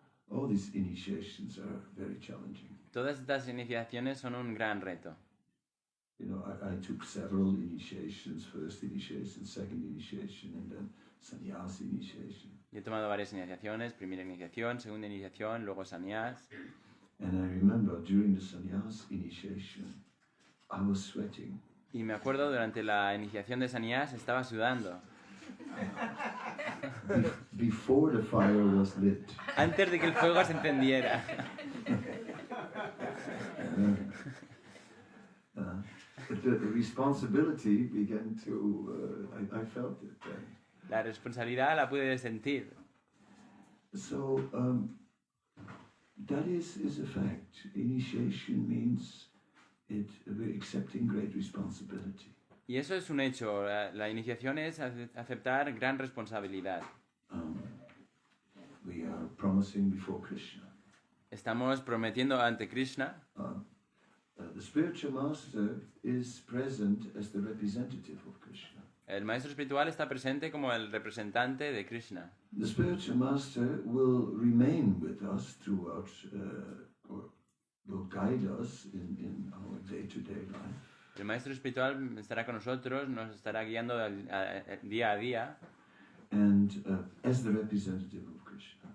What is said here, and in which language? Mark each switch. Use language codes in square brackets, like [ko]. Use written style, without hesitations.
[en] All these initiations are very challenging. [es] Todas estas iniciaciones son un gran reto. [en] You know, I took several initiations, first initiation, second initiation, and then sannyas initiation. [es] Yo he tomado varias iniciaciones, primera iniciación, segunda iniciación, luego sannyas. [en] And I remember during the sannyas initiation, I was sweating. [es] Y me acuerdo durante la iniciación de sannyas estaba sudando. [en] Before the fire was lit. [es] Antes de que el fuego se encendiera. [en] But the responsibility began to, I felt it then. [es] La responsabilidad la pude sentir. [en] So, that is a fact. Initiation means we're accepting great responsibility. [es] Y eso es un hecho. La iniciación es aceptar gran responsabilidad. [en] We are promising before Krishna. [es] Estamos prometiendo ante Krishna. [en] The spiritual master is present as the representative of Krishna. [es] El maestro espiritual está presente como el representante de Krishna. [en] The spiritual master will remain with us throughout, or will guide us in our day-to-day life. [es] El maestro espiritual estará con nosotros, nos estará guiando día a día. [en] And as the representative of Krishna.